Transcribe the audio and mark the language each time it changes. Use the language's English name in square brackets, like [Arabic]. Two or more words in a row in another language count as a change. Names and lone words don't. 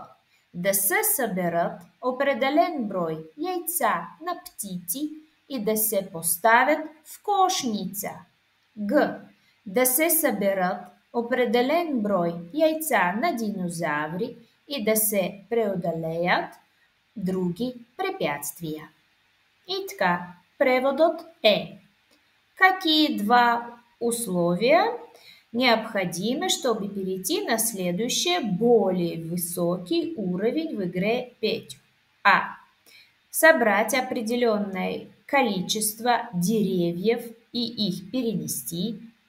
[Bulgarian] Да се съберат определен брой яйца на птици и да се поставят в кошница. Г. Да се съберат определен брой яйца на динозаври и да се преодолеят други препятствия. И така, преводът е: [Russian] какие два условия необходимы, чтобы перейти на следующий, более высокий уровень в игре Петю? А. Собрать определенное количество деревьев и их перенести.